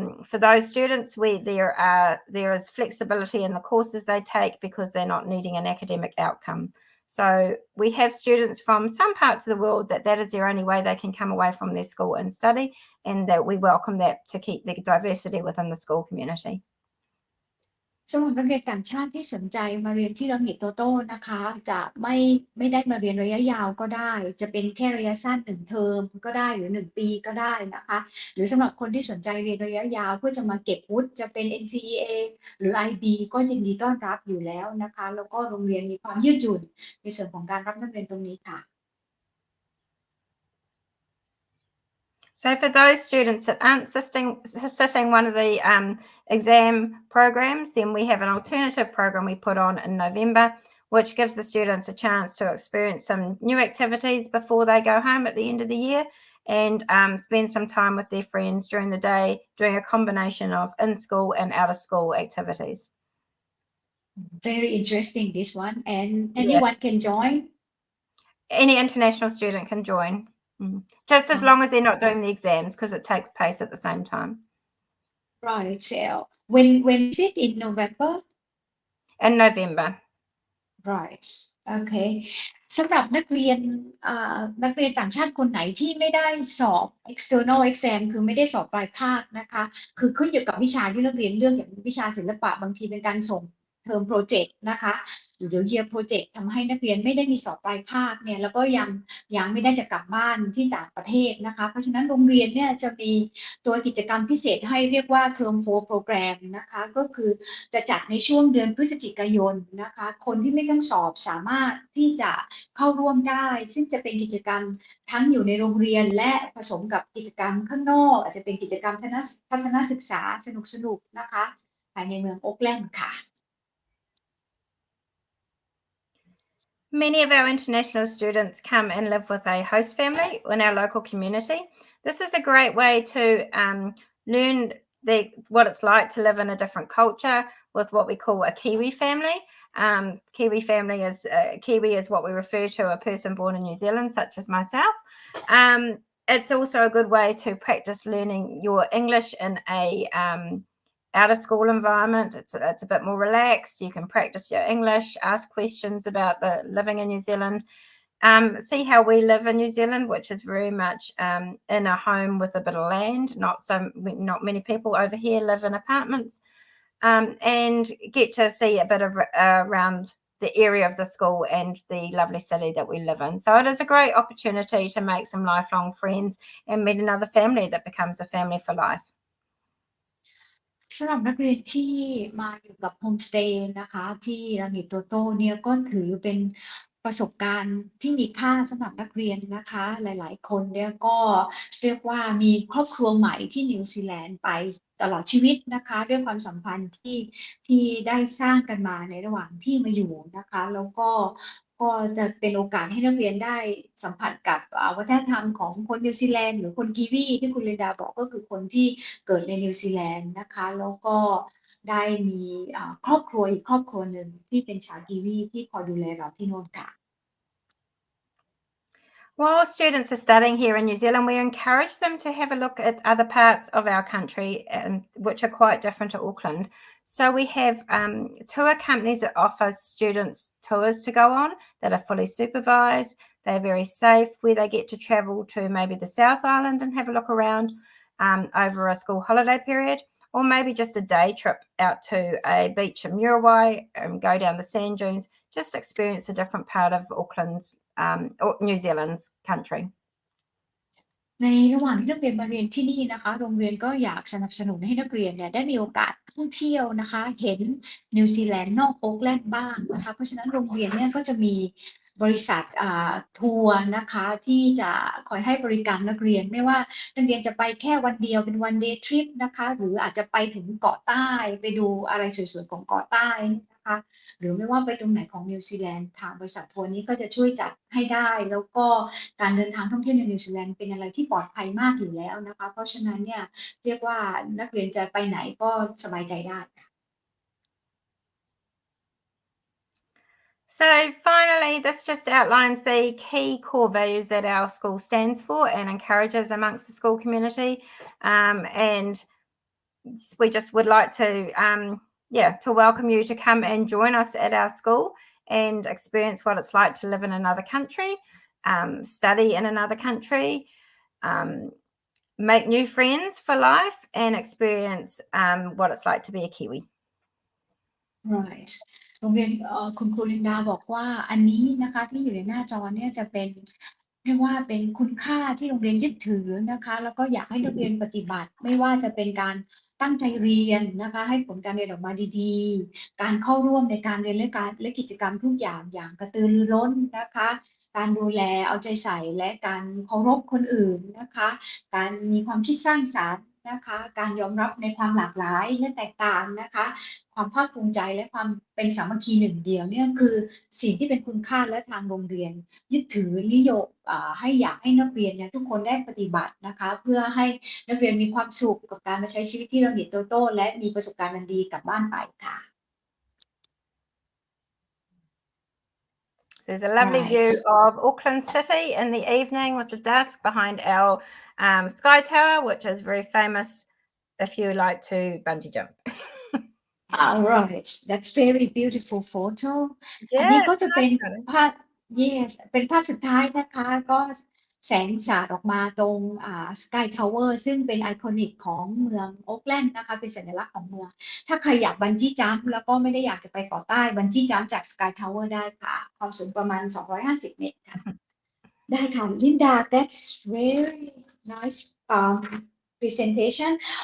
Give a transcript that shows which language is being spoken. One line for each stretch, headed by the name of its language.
English: For those students, there is flexibility in the courses they take because they're not needing an academic outcome. So we have students from some parts of the world that is their only way they can come away from their school and study, and that we welcome that to keep the diversity within the school community.
Thai: สำหรับนักเรียนต่างชาติที่สนใจมาเรียนที่Rangitotoนะคะจะไม่ได้มาเรียนระยะยาวก็ได้จะเป็นแค่ระยะสั้น1เทอมก็ได้หรือ1ปีก็ได้นะคะหรือสำหรับคนที่สนใจเรียนระยะยาวเพื่อจะมาเก็บวุฒิจะเป็น NCEA หรือ IB ก็ยินดีต้อนรับอยู่แล้วนะคะแล้วก็โรงเรียนมีความยืดหยุ่นในส่วนของการรับนักเรียนตรงนี้ค่ะ
English: So for those students that aren't sitting one of the exam programs, then we have an alternative program we put on in November, which gives the students a chance to experience some new activities before they go home at the end of the year, and spend some time with their friends during the day, doing a combination of in-school and out-of-school activities. Very interesting, this one. And anyone can join? Any international student can join. Just as long as they're not doing the exams, because it takes place at the same time. Right. So when is it in November? In November. Right. Okay.
Thai: สำหรับนักเรียนต่างชาติคนไหนที่ไม่ได้สอบ external exam คือไม่ได้สอบปลายภาคนะคะคือขึ้นอยู่กับวิชาที่นักเรียนเลือกอย่างวิชาศิลปะบางทีเป็นการส่งเทอมโปรเจกต์นะคะหรือ year project ทำให้นักเรียนไม่ได้มีสอบปลายภาคเนี่ยแล้วก็ยั งไม่ได้จะกลับบ้านที่ต่างประเทศนะคะเพราะฉะนั้นโรงเรียนเนี่ยจะมีตัวกิจกรรมพิเศษให้เรียกว่า Term 4 Program นะคะก็คือจะจัดในช่วงเดือนพฤศจิกายนนะคะคนที่ไม่ต้องสอบสามารถที่จะเข้าร่วมได้ซึ่งจะเป็นกิจกรรมทั้งอยู่ในโรงเรียนและผสมกับกิจกรรมข้างนอกอาจจะเป็นกิจกรรมทัศนศึกษาสนุกๆนะคะภายในเมืองโอ๊คแลนด์ค่ะ
English: Many of our international students come and live with a host family in our local community. This is a great way to learn what it's like to live in a different culture with what we call a Kiwi family. Kiwi family Kiwi is what we refer to a person born in New Zealand, such as myself. It's also a good way to practice learning your English in a out of school environment. It's a bit more relaxed. You can practice your English, ask questions about the living in New Zealand, see how we live in New Zealand, which is very much in a home with a bit of land. Not many people over here live in apartments, and get to see a bit of around the area of the school and the lovely city that we live in. So it is a great opportunity to make some lifelong friends and meet another family that becomes a family for life.
Thai: สำหรับนักเรียนที่มาอยู่กับโฮมสเตย์นะคะที่Rangitotoเนี่ยก็ถือเป็น ประสบการณ์ที่มีค่าสำหรับนักเรียนนะคะหลายๆคนเนี่ยก็เรียกว่ามีครอบครัวใหม่ที่นิวซีแลนด์ไปตลอดชีวิตนะคะด้วยความสัมพันธ์ที่ได้สร้างกันมาในระหว่างที่มาอยู่นะคะแล้วก็ จะเป็นโอกาสให้นักเรียนได้สัมผัสกับวัฒนธรรมของคนนิวซีแลนด์หรือคนกีวีที่คุณลินดาบอกก็คือคนที่เกิดในนิวซีแลนด์นะคะแล้วก็ได้มีครอบครัวอีกครอบครัวหนึ่งที่เป็นชาวกีวีที่คอยดูแลเราที่โน่นค่ะ
English: While students are studying here in New Zealand, we encourage them to have a look at other parts of our country, which are quite different to Auckland. So we have tour companies that offer students tours to go on that are fully supervised. They're very safe, where they get to travel to maybe the South Island and have a look around over a school holiday period, or maybe just a day trip out to a beach in Muriwai and go down the sand dunes, just experience a different part of Auckland's or New Zealand's country.
Thai: ในระหว่างที่นักเรียนมาเรียนที่นี่นะคะโรงเรียนก็อยากสนับสนุนให้นักเรียนเนี่ยได้มีโอกาสท่องเที่ยวนะคะเห็นนิวซีแลนด์นอกโอ๊กแลนด์บ้างนะคะเพราะฉะนั้นโรงเรียนเนี่ยก็จะมีบริษัท ทัวร์นะคะที่จะคอยให้บริการนักเรียนไม่ว่านักเรียนจะไปแค่วันเดียวเป็น
English: one day trip
Thai: นะคะหรืออาจจะไปถึงเกาะใต้ไปดูอะไรสวยๆของเกาะใต้นะคะหรือไม่ว่าไปตรงไหนของนิวซีแลนด์ทางบริษัททัวร์นี้ก็จะช่วยจัดให้ได้แล้วก็การเดินทางท่องเที่ยวในนิวซีแลนด์เป็นอะไรที่ปลอดภัยมากอยู่แล้วนะคะเพราะฉะนั้นเนี่ยเรียกว่านักเรียนจะไปไหนก็สบายใจได้ค่ะ
English: So finally, this just outlines the key core values that our school stands for and encourages amongst the school community. And we just would like to, to welcome you to come and join us at our school and experience what it's like to live in another country, study in another country, make new friends for life, and experience what it's like to be a Kiwi. Right.
Thai: โรงเรียนคุณครูลินดาบอกว่าอันนี้นะคะที่อยู่ในหน้าจอเนี่ยจะเป็นเรียกว่าเป็นคุณค่าที่โรงเรียนยึดถือนะคะแล้วก็อยากให้นักเรียนปฏิบัติไม่ว่าจะเป็นการตั้งใจเรียนนะคะให้ผลการเรียนออกมาดีๆการเข้าร่วมในการเรียนและกิจกรรมทุกอย่างอย่างกระตือรือร้นนะคะ การดูแลเอาใจใส่และการเคารพคนอื่นนะคะการมีความคิดสร้างสรรค์นะคะการยอมรับในความหลากหลายและแตกต่างนะคะความภาคภูมิใจและความเป็นสามัคคีหนึ่งเดียวเนี่ยคือสิ่งที่เป็นคุณค่าและทางโรงเรียนยึดถือนิยมให้อยากให้นักเรียนเนี่ยทุกคนได้ปฏิบัตินะคะเพื่อให้นักเรียนมีความสุขกับการมาใช้ชีวิตที่Rangitotoและมีประสบการณ์อันดีกลับบ้านไปค่ะ
English: There's a lovely view of Auckland City in the evening with the dusk behind our Sky Tower, which is very famous if you like to bungee jump. All right, that's very beautiful photo.
Thai: อัน
English: Yeah,
Thai: นี้ก็
English: it's
Thai: จะ
English: a
Thai: เป็น
English: nice one.
Thai: ภาพ yes เป็นภาพสุดท้ายนะคะก็แสงสาดออกมาตรงSky Tower ซึ่งเป็นไอคอนิกของเมืองโอ๊กแลนด์นะคะเป็นสัญลักษณ์ของเมืองถ้าใครอยากบันจี้จัมป์แล้วก็ไม่ได้อยากจะไปเกาะใต้บันจี้จัมป์จาก Sky Tower ได้ค่ะความสูงประมาณ250 เมตรค่ะได้ค่ะลินดา
English: that's very nice presentation.